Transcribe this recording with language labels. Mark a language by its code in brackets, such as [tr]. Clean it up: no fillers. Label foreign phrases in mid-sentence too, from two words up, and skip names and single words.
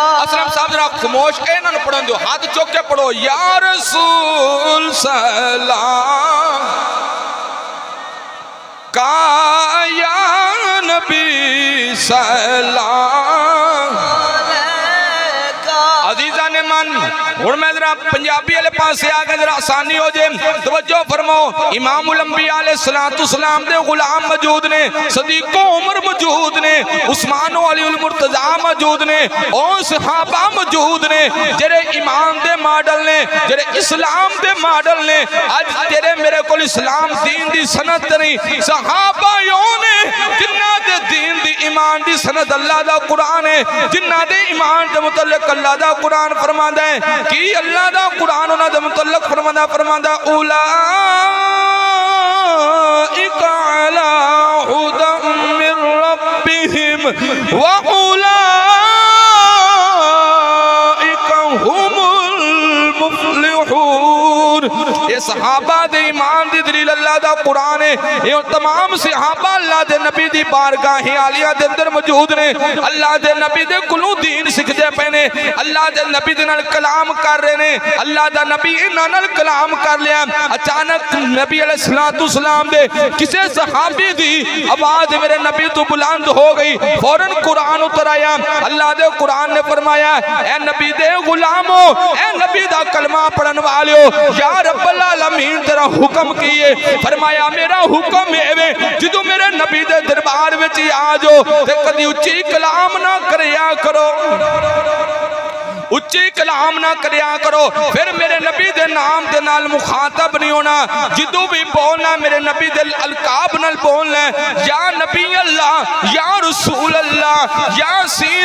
[pa] اسلم صاحب ذرا خاموش انہوں نے پڑھن دو، ہاتھ چک کے پڑھو یا رسول سلام کا یا نبی سلام. عزیزا نے من ہن میں ذرا پنجابی والے پاس آ گیا، ذرا آسانی ہو جائے، توجہ فرماؤ. امام الانبیاء [ar] عليه الصلاة والسلام [pa] دے غلام موجود نے، صدیقو عمر موجود نے، عثمان علی المرتضیٰ موجود نے، اور صحابہ موجود نے جیرے ایمان دے ماڈل نے، جیرے اسلام دے ماڈل نے. اج تیرے میرے کو اسلام دین دی سند نہیں، صحابہ یو نے جنہاں دے دین دی ایمان دی سند اللہ دا قرآن ہے، جنہاں دے ایمان دے متعلق اللہ دا قرآن فرماندا ہے کہ اللہ دا قرآن انہاں دے متعلق فرماندا [ar] أولئك على هدى من ربهم وأولئك هم المفلحون. [pa] یہ صحابہ دے ایمان دی دلیل اللہ دا قرآن ہے. یہ تمام صحابہ اللہ دے نبی دی بارگاہ عالیہ دے اندر موجود نے، اللہ دے نبی دے کولوں دین سکھدے پے نے، اللہ دے نبی دے نال کلام کر رہے نے، اللہ دا نبی انہاں نال کلام کر لیا. اچانک نبی [ar] عليه الصلاة والسلام [pa] دے کسی صحابی دی آواز میرے نبی تو بلند ہو گئی، فوراً قرآن اتر آیا. اللہ دے قرآن نے فرمایا اے نبی دے غلامو، اے نبی دا کلمہ پڑھن والیو, [ar] يا رب العالمين [pa] تیرا حکم کی ہے. فرمایا میرا حکم ہے جو میرے نبی دے دربار وچ آ جاؤ تے کدی اچی کلام نا کریا کرو، اچی کلام نا کریا کرو، پھر میرے نبی دے نام دے نال مخاطب نہیں ہونا، جدوں بھی بولنا میرے نبی دے القاب نال بولنا, [ar] يا نبي الله، يا رسول الله, [pa] यासीन।